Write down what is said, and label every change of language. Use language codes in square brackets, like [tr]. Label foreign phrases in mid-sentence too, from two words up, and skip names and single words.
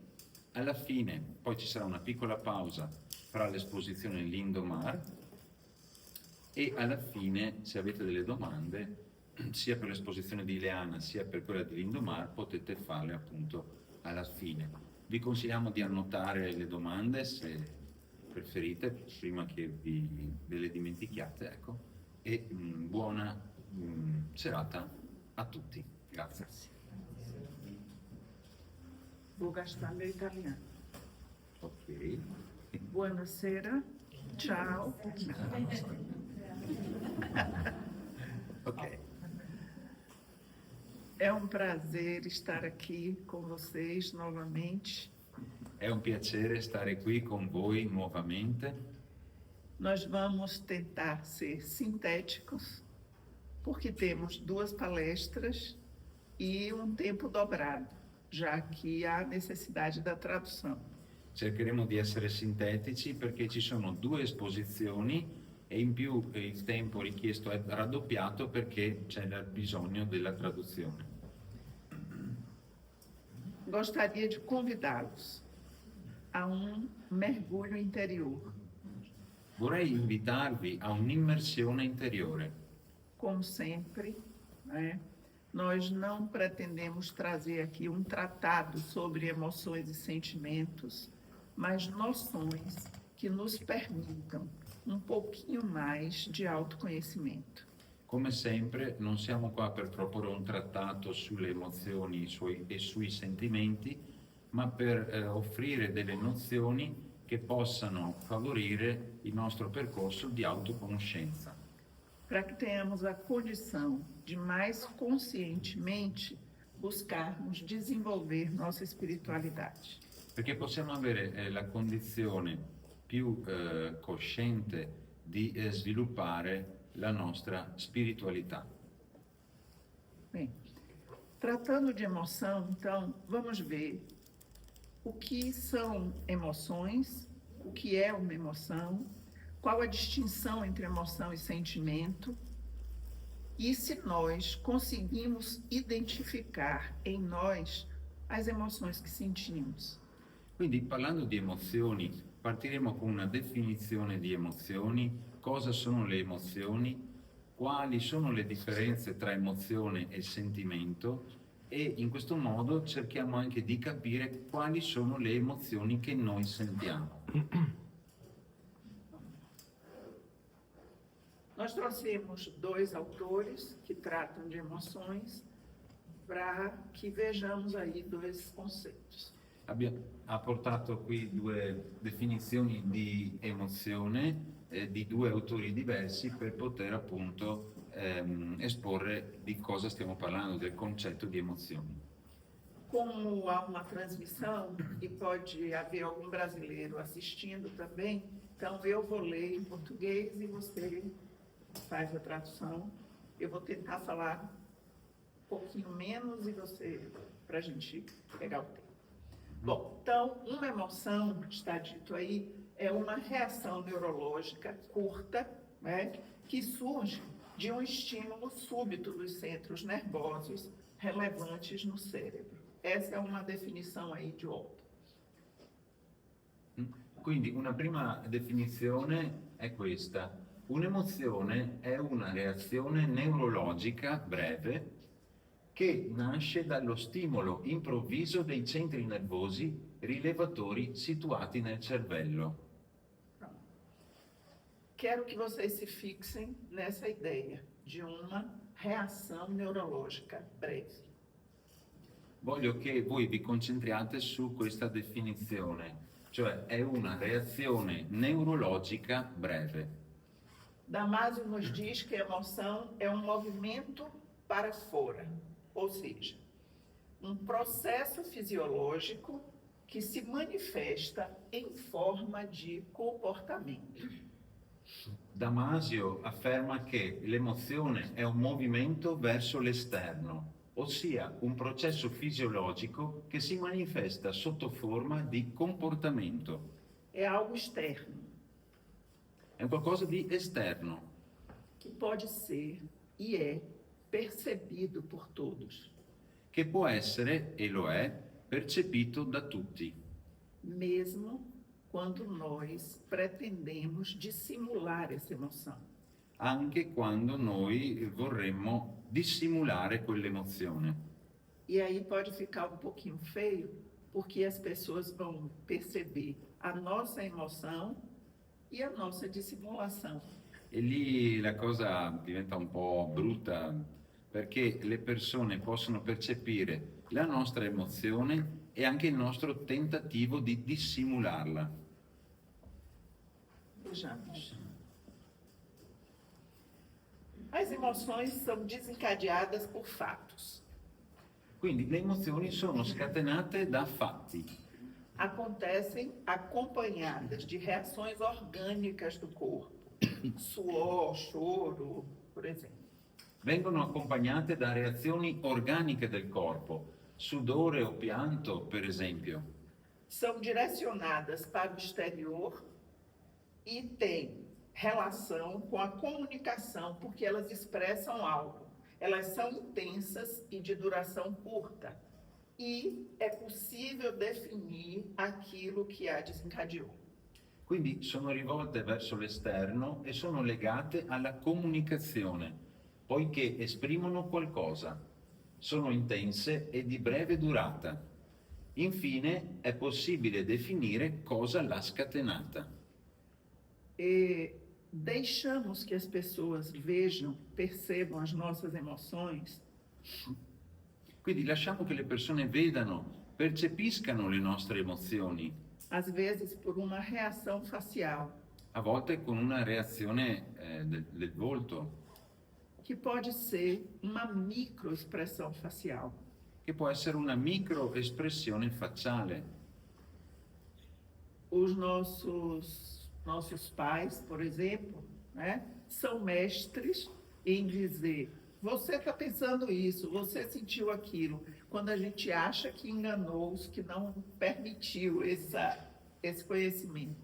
[it] Alla fine, poi ci sarà una piccola pausa fra l'esposizione Lindomar e alla fine, se avete delle domande, sia per l'esposizione di Ileana sia per quella di Lindomar, potete farle appunto alla fine. Vi consigliamo di annotare le domande se preferite, prima che ve le dimentichiate, ecco. E buona serata a tutti. Grazie. [pt] Vou gastar meu italiano. Ok. [it] Buonasera, ciao. Ok. [pt] É um prazer estar aqui com vocês novamente. [it] È un piacere stare qui con voi nuovamente. [pt] Nós vamos tentar ser sintéticos, porque temos 2 palestras e um tempo dobrado, já que há necessidade da tradução. [it] Cercheremo di essere sintetici perché ci sono 2 esposizioni e in più il tempo richiesto è raddoppiato perché c'è bisogno della traduzione. [pt] Gostaria de convidá-los a um mergulho interior. [it] Vorrei invitarvi a un'immersione interiore. [pt] Como sempre, né? Nós não pretendemos trazer aqui um tratado sobre emoções e sentimentos, mas noções que nos permitam um pouquinho mais de autoconhecimento. [it] Come sempre, non siamo qua per proporre un trattato sulle emozioni e sui sentimenti, ma per offrire delle nozioni che possano favorire il nostro percorso di autoconoscenza. [pt] Para que tenhamos a condição de mais conscientemente buscarmos desenvolver nossa espiritualidade. [it] Perché possiamo avere la condizione più cosciente di sviluppare la nostra spiritualità. [pt] Bem, tratando de emoção, então, vamos ver o que são emoções, o que é uma emoção, qual a distinção entre emoção e sentimento, e se nós conseguimos identificar em nós as emoções que sentimos. [it] Quindi, parlando di emozioni, partiremo con una definizione di emozioni, cosa sono le emozioni, quali sono le differenze tra emozione e sentimento e in questo modo cerchiamo anche di capire quali sono le emozioni che noi sentiamo. [pt] Nós trouxemos 2 autores que tratam de emoções para que vejamos aí 2 conceitos. [it] Ha portato qui 2 definizioni di emozione di 2 autori diversi per poter appunto esporre di cosa stiamo parlando, del concetto di emozioni. [pt] Como há uma transmissão e pode haver algum brasileiro assistindo também, então eu vou ler em português e você faz a tradução. Eu vou tentar falar um pouquinho menos e você, para a gente pegar o tempo. Bom, então, uma emoção, está dito aí, é uma reação neurológica curta, né, que surge de um estímulo súbito dos centros nervosos relevantes no cérebro. Essa é uma definição aí de Walton. [it] Quindi una prima definizione è questa. Un'emozione è una reazione neurologica breve che nasce dallo stimolo improvviso dei centri nervosi rilevatori situati nel cervello. [pt] Quero que vocês se fixem nessa ideia de uma reação neurológica breve. [it] Voglio che voi vi concentriate su questa definizione, cioè è una reazione neurologica breve. [pt] Damasio nos diz que a emoção é um movimento para fora, ou seja, um processo fisiológico que se manifesta em forma de comportamento. [it] Damasio afferma che l'emozione è un movimento verso l'esterno, ossia un processo fisiologico che si manifesta sotto forma di comportamento. [pt] É algo externo, [it] È un qualcosa di esterno, [pt] que pode ser e é percebido por todos, [it] che può essere, e lo è, percepito da tutti, [pt] mesmo quando nós pretendemos dissimular essa emoção. [it] anche quando noi vorremmo dissimulare quell'emozione. [pt] E aí pode ficar um pouquinho feio, porque as pessoas vão perceber a nossa emoção e a nossa dissimulação. [it] E lì la cosa diventa un po' brutta perché le persone possono percepire la nostra emozione e anche il nostro tentativo di dissimularla. [pt] Vejamos. As emoções são desencadeadas por fatos. [it] Quindi le emozioni sono scatenate da fatti, [pt] Acontecem acompanhadas de reações orgânicas do corpo, suor, choro, por exemplo. [it] vengono accompagnate da reazioni organiche del corpo, sudore o pianto, per esempio. [pt] São direcionadas para o exterior e têm relação com a comunicação, porque elas expressam algo. Elas são intensas e de duração curta. E é possível definir aquilo que a desencadeou. [it] Quindi sono rivolte verso l'esterno e sono legate alla comunicazione, poiché esprimono qualcosa. Sono intense e di breve durata. Infine è possibile definire cosa l'ha scatenata. [pt] E deixamos que as pessoas vejam, percebam as nossas emoções, [it] Quindi lasciamo che le persone vedano, percepiscano le nostre emozioni, [pt] às vezes por uma reação facial, [it] a volte con una reazione del volto, [pt] que pode ser uma microexpressão facial. [it] che può essere una microespressione facciale. [pt] Os nossos pais, por exemplo, né, são mestres em dizer: você está pensando isso, você sentiu aquilo, quando a gente acha que enganou-os, que não permitiu esse conhecimento.